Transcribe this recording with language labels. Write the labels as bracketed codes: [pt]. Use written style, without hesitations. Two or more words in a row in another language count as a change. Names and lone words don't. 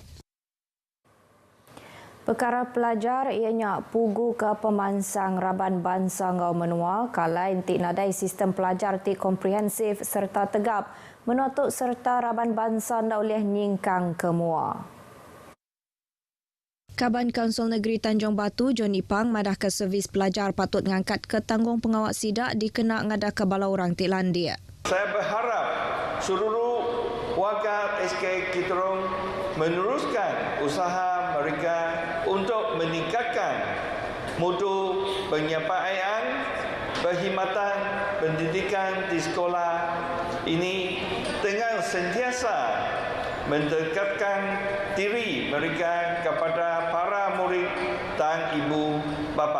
[iba] Perkara pelajar ianya pugu ke pemansang Raban Bangsa ngau Menua kalai tik nadai sistem pelajar tik komprehensif serta tegap menutup serta Raban Bangsa ndak oleh nyingkang ke mua. Kaban Kaunsil Negeri Tanjung Batu John Ipang madahka servis pelajar patut ngangkat ke tanggung pengawak sidak dikena ngadaka bala orang tik landia. [ms] Saya berharap seluruh warga SK Kitorong meneruskan usaha mereka untuk meningkatkan mutu penyampaian perkhidmatan pendidikan di sekolah ini dengan sentiasa mendekatkan diri mereka kepada para murid dan ibu bapa.